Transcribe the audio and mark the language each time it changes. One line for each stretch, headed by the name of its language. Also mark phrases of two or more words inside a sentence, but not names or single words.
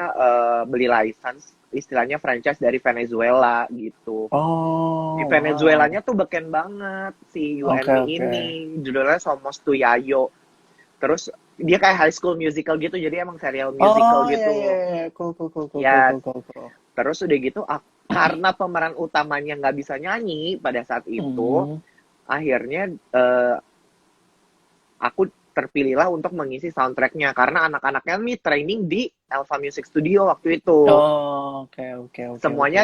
Indonesian: namanya beli license istilahnya franchise dari Venezuela gitu. Di
English: Oh, wow.
Indonesian: Venezuelanya tuh beken banget si You and Oke, Me oke. ini. Judulnya Somos Tu Yayo. Terus dia kayak high school musical gitu, jadi emang serial musical Oh, ya, ya, gitu. ya.
English: Cool, cool, cool, cool, cool,
Indonesian: Ya,
English: cool, cool, cool.
Indonesian: terus udah gitu karena pemeran utamanya nggak bisa nyanyi pada saat itu, Hmm. akhirnya aku terpilihlah untuk mengisi soundtracknya karena anak-anaknya nih training di Elva Music Studio waktu itu. Oh, oke, oke, oke, oke.